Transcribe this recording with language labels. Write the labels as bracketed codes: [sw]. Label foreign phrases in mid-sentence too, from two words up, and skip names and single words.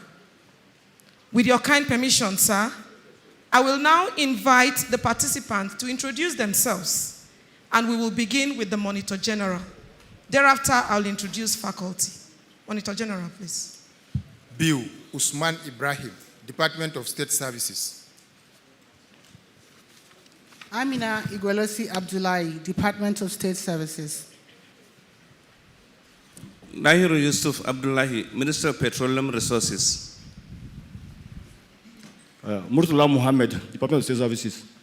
[en] With your kind permission, sir, I will now invite the participants to introduce themselves, and we will begin with the Monitor General. Thereafter, I'll introduce faculty. Monitor General, please. Bill Usman Ibrahim, Department of State Services. Amina Igwelosi Abdullahi, Department of State Services. Nahiru Yusuf Abdullahi, Minister of Petroleum Resources. Murtala Muhammad, Department of State Services.